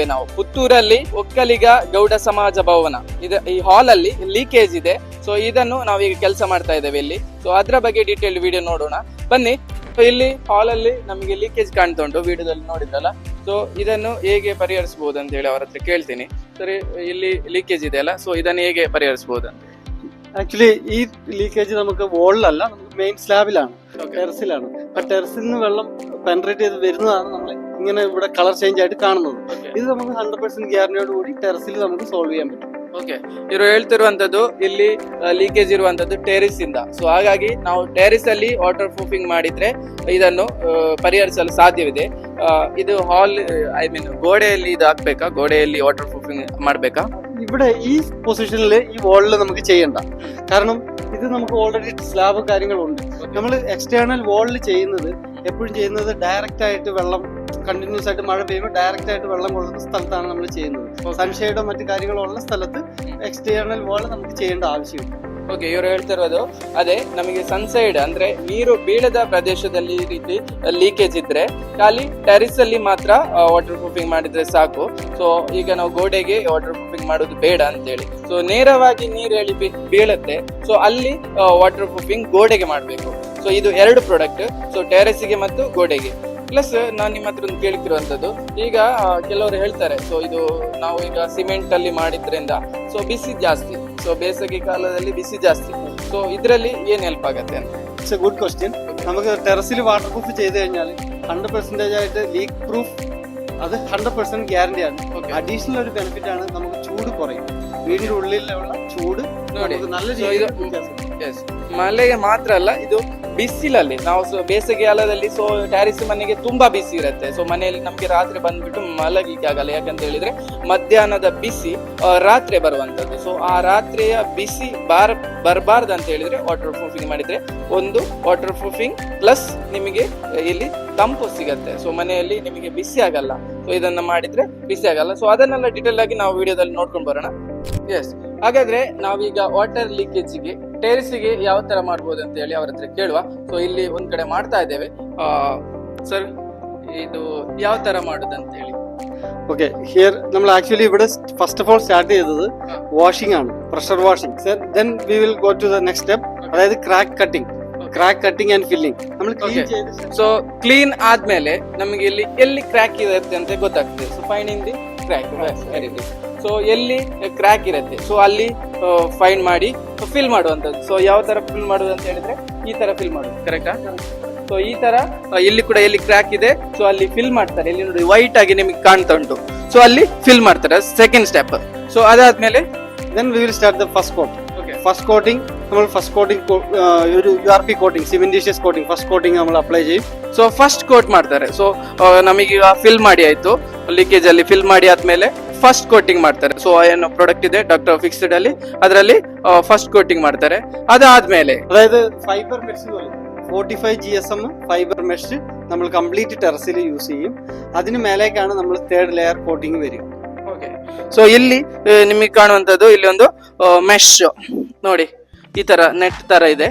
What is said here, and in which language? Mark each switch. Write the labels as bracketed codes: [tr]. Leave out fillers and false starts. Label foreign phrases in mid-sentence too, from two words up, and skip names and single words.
[kn] ನಾವು ಪುತ್ತೂರಲ್ಲಿ ಒಕ್ಕಲಿಗ ಗೌಡ ಸಮಾಜ ಭವನ ಈ ಹಾಲ್ ಅಲ್ಲಿ ಲೀಕೇಜ್ ಇದೆ. ಸೊ ಇದನ್ನು ನಾವೀಗ ಕೆಲಸ ಮಾಡ್ತಾ ಇದ್ದೇವೆ ಇಲ್ಲಿ. ಸೊ ಅದರ ಬಗ್ಗೆ [en] detail video [kn] ನೋಡೋಣ ಬನ್ನಿ. ಸೊ ಇಲ್ಲಿ ಹಾಲ್ ಅಲ್ಲಿ ನಮಗೆ ಲೀಕೇಜ್ ಕಾಣ್ತಾ ಉಂಟು, ವಿಡಿಯೋದಲ್ಲಿ ನೋಡಿದ್ರಲ್ಲ. ಸೊ ಇದನ್ನು ಹೇಗೆ ಪರಿಹರಿಸಬಹುದು ಅಂತ ಹೇಳಿ ಅವ್ರ ಹತ್ರ ಕೇಳ್ತೀನಿ. ಸರಿ, ಇಲ್ಲಿ ಲೀಕೇಜ್ ಇದೆ ಅಲ್ಲ, ಸೊ ಇದನ್ನು ಹೇಗೆ ಪರಿಹರಿಸಬಹುದು ಅಂತ? [ml] ആക്ച്വലി ഈ ലീക്കേജ് നമുക്ക് വോളിലല്ല, നമുക്ക് മെയിൻ സ്ലാബിലാണ്, ടെറസിലാണ്. ആ ടെറസിൽ നിന്ന് വെള്ളം പെനട്രേറ്റ് ചെയ്ത് വരുന്നതാണ് നമ്മൾ ഇങ്ങനെ ഇവിടെ [en] colour change [ml] ആയിട്ട് കാണുന്നത്. ഇത് നമുക്ക് 100% ഗ്യാരണ്ടിയോട് കൂടി ടെറസിൽ നമുക്ക് സോൾവ് ചെയ്യാൻ പറ്റും. [kn] ಓಕೆ, ಇವರು ಹೇಳ್ತಿರುವಂತದ್ದು ಇಲ್ಲಿ ಲೀಕೇಜ್ ಇರುವಂತದ್ದು ಟೆರಿಸ್ ಇಂದ. ಸೊ ಹಾಗಾಗಿ ನಾವು ಟೆರಿಸ್ ಅಲ್ಲಿ [en] water proofing [kn] ಮಾಡಿದ್ರೆ ಇದನ್ನು ಪರಿಹರಿಸಲು ಸಾಧ್ಯವಿದೆ. ಇದು ಹಾಲ್, [en] I mean [kn] ಗೋಡೆಯಲ್ಲಿ ಇದು ಹಾಕ್ಬೇಕಾ, ಗೋಡೆಯಲ್ಲಿ [en] water proofing [kn] ಮಾಡ್ಬೇಕಾ? [ml] ഇവിടെ ഈ പൊസിഷനിൽ ഈ വാളിൽ നമുക്ക് ചെയ്യണ്ട, കാരണം ഇത് നമുക്ക് [en] already slab [ml] കാര്യങ്ങളുണ്ട്. നമ്മൾ എക്സ്റ്റേണൽ വാളിൽ ചെയ്യുന്നത് എപ്പോഴും ചെയ്യുന്നത് ഡയറക്റ്റ് ആയിട്ട് വെള്ളം കണ്ടിന്യൂസ് ആയിട്ട് മഴ പെയ്യുമ്പോൾ ഡയറക്റ്റ് ആയിട്ട് വെള്ളം കൊള്ളുന്ന സ്ഥലത്താണ് നമ്മൾ ചെയ്യുന്നത്. സൺഷെയ്ഡോ മറ്റു കാര്യങ്ങളോ ഉള്ള സ്ഥലത്ത് [en] external wall [ml] നമുക്ക് ചെയ്യേണ്ട ಆವಶ್ಯಕತೆ. [kn] ಓಕೆ, ಇವರು ಹೇಳ್ತಿರೋದು ಅದೇ, ನಮಗೆ ಸನ್ಸೈಡ್ ಅಂದ್ರೆ ನೀರು ಬೀಳದ ಪ್ರದೇಶದಲ್ಲಿ ಈ ರೀತಿ ಲೀಕೇಜ್ ಇದ್ರೆ ಖಾಲಿ ಟೆರಿಸ್ ಅಲ್ಲಿ ಮಾತ್ರ [en] water proofing [kn] ಮಾಡಿದ್ರೆ ಸಾಕು. ಸೊ ಈಗ ನಾವು ಗೋಡೆಗೆ [en] water proofing [kn] ಮಾಡೋದು ಬೇಡ ಅಂತೇಳಿ. ಸೊ ನೇರವಾಗಿ ನೀರು ಹೇಳಿ ಬೀಳುತ್ತೆ, ಸೊ ಅಲ್ಲಿ [en] water proofing [kn] ಗೋಡೆಗೆ ಮಾಡಬೇಕು. ಸೊ ಇದು 2 ಪ್ರಾಡಕ್ಟ್, ಸೊ ಟೆರೆಸ್ಗೆ ಮತ್ತು ಗೋಡೆಗೆ. ಪ್ಲಸ್ ನಾನು ನಿಮ್ಮ ಹತ್ರ ಒಂದು ಕೇಳ್ತಿರುವಂತದ್ದು, ಈಗ ಕೆಲವರು ಹೇಳ್ತಾರೆ ಸೊ ಇದು ನಾವು ಈಗ ಸಿಮೆಂಟ್ ಅಲ್ಲಿ ಮಾಡಿದ್ರಿಂದ ಸೊ ಬಿಸಿ ಜಾಸ್ತಿ, ಸೊ ಬೇಸಿಗೆ ಕಾಲದಲ್ಲಿ ಬಿಸಿ ಜಾಸ್ತಿ, ಸೊ ಇದರಲ್ಲಿ ಏನ್ ಹೆಲ್ಪ್ ಆಗತ್ತೆ ಅಂತ. [en] it's a good question. [ml] നമുക്ക് ടെറസിൽ [en] water proof [ml] ചെയ്ത് കഴിഞ്ഞാൽ 100% ആയിട്ട് [en] leak proof [ml] അത് 100% ഗ്യാരണ്ടി ആണ്. അഡീഷണൽ ഒരു ബെനിഫിറ്റ് ആണ്, നമുക്ക് ചൂട് കുറയും. വീടിന്റെ ഉള്ളിലുള്ള ചൂട് നല്ല [kn] ಎಸ್, ಮಳೆಗೆ ಮಾತ್ರ ಅಲ್ಲ, ಇದು ಬಿಸಿಲಲ್ಲಿ ನಾವು ಬೇಸಿಗೆ ಕಾಲದಲ್ಲಿ ಸೊ ಟ್ಯಾರಿಸ್ ಮನೆಗೆ ತುಂಬಾ ಬಿಸಿ ಇರುತ್ತೆ. ಸೊ ಮನೆಯಲ್ಲಿ ನಮ್ಗೆ ರಾತ್ರಿ ಬಂದ್ಬಿಟ್ಟು ಮಲಗಿಕ್ಕೆ ಆಗಲ್ಲ, ಯಾಕಂತ ಹೇಳಿದ್ರೆ ಮಧ್ಯಾಹ್ನದ ಬಿಸಿ ರಾತ್ರಿ ಬರುವಂತದ್ದು. ಸೊ ಆ ರಾತ್ರಿಯ ಬಿಸಿ ಬರಬಾರ್ದು ಅಂತ ಹೇಳಿದ್ರೆ [en] water proofing [kn] ಮಾಡಿದ್ರೆ ಒಂದು [en] water proofing plus [kn] ನಿಮಗೆ ಇಲ್ಲಿ ತಂಪು ಸಿಗತ್ತೆ. ಸೊ ಮನೆಯಲ್ಲಿ ನಿಮಗೆ ಬಿಸಿ ಆಗಲ್ಲ. ಸೊ ಇದನ್ನ ಮಾಡಿದ್ರೆ ಬಿಸಿ ಆಗಲ್ಲ. ಸೊ ಅದನ್ನೆಲ್ಲ ಡೀಟೇಲ್ ಆಗಿ ನಾವು ವಿಡಿಯೋದಲ್ಲಿ ನೋಡ್ಕೊಂಡು ಬರೋಣ. ಎಸ್, ಹಾಗಾದ್ರೆ ನಾವೀಗ ವಾಟರ್ ಲೀಕೇಜ್ಗೆ ಟೆರೆಸ್ಗೆ ಯಾವ ತರ ಮಾಡ್ಬೋದು ಅಂತ ಹೇಳಿ ಅವ್ರ ಹತ್ರ ಕೇಳುವ. ಸೊ ಇಲ್ಲಿ ಒಂದ್ ಕಡೆ ಮಾಡ್ತಾ ಇದ್ದೇವೆ. ಸರ್, ಇದು ಯಾವ ತರ ಮಾಡುದಂತ ಹೇಳಿ. [en] okay, here [ml] നമ്മൾ ആക്ച്വലി ഇവിടെ [en] first of all start [ml] ചെയ്തത് വാഷിംഗ് ആണ്, [en] pressure washing. Sir then we will go to the next step, അതായത് crack cutting and filling. [ml] നമ്മൾ ಕ್ಲೀನ್ ചെയ്ത് [kn] ಸೊ ಕ್ಲೀನ್ ಆದ್ಮೇಲೆ ನಮಗೆ ಇಲ್ಲಿ ಎಲ್ಲಿ ಕ್ರ್ಯಾಕ್ ಇರುತ್ತೆ ಅಂತ ಗೊತ್ತಾಗ್ತದೆ. ಸೊ [en] finding the crack, very good. [kn] ಸೊ ಎಲ್ಲಿ ಕ್ರ್ಯಾಕ್ ಇರುತ್ತೆ ಸೊ ಅಲ್ಲಿ ಫೈಂಡ್ ಮಾಡಿ ಫಿಲ್ ಮಾಡುವಂತದ್ದು. ಸೊ ಯಾವ ತರ ಫಿಲ್ ಮಾಡುದು ಅಂತ ಹೇಳಿದ್ರೆ ಈ ತರ ಫಿಲ್ ಮಾಡುದು, ಕರೆಕ್ಟಾ? ಸೊ ಈ ತರ ಇಲ್ಲಿ ಕೂಡ ಎಲ್ಲಿ ಕ್ರ್ಯಾಕ್ ಇದೆ ಸೊ ಅಲ್ಲಿ ಫಿಲ್ ಮಾಡ್ತಾರೆ. ಇಲ್ಲಿ ನೋಡಿ ವೈಟ್ ಆಗಿ ನಿಮಗೆ ಕಾಣ್ತಾ ಉಂಟು, ಸೊ ಅಲ್ಲಿ ಫಿಲ್ ಮಾಡ್ತಾರೆ. [en] second step. [kn] ಸೊ ಅದಾದ್ಮೇಲೆ [en] then we will start the first coat. first coating [ml] നമ്മൾ [en] first coating [ml] ഒരു URP കോട്ടിംഗ്, [en] cementitious coating, first coating [ml] നമ്മൾ ಅಪ್ಲೈ ചെയ്യും. [kn] ಸೊ [en] first coat [kn] ಮಾಡ್ತಾರೆ. ಸೊ ನಮಗೀಗ ಫಿಲ್ ಮಾಡಿ ಆಯ್ತು, ಲೀಕೇಜ್ ಅಲ್ಲಿ ಫಿಲ್ ಮಾಡಿ ಆದ್ಮೇಲೆ [en] first coating [kn] ಮಾಡ್ತಾರೆ. ಸೊ ಏನು ಪ್ರಾಡಕ್ಟ್ ಇದೆ ഡോക്ടർ ഫിക്സഡ് ಅಲ್ಲಿ ಅದರಲ್ಲಿ [en] first coating [kn] ಮಾಡ್ತಾರೆ. ಅದಾದ್ಮೇಲೆ [ml] അതായത് [en] fiber mesh 45 GSM fiber mesh [ml] നമ്മൾ കംപ്ലീറ്റ് ടെറസിൽ യൂസ് ചെയ്യും. അതിന് മേലേക്കാണ് നമ്മൾ [en] 3rd layer coating [ml] വരിക. [kn] ಸೊ ಇಲ್ಲಿ ನಿಮಗೆ ಕಾಣುವಂತದ್ದು ಇಲ್ಲಿ ಒಂದು ಮೆಶ್ ನೋಡಿ, ಈ ತರ ನೆಟ್ ತರ ಇದೆ.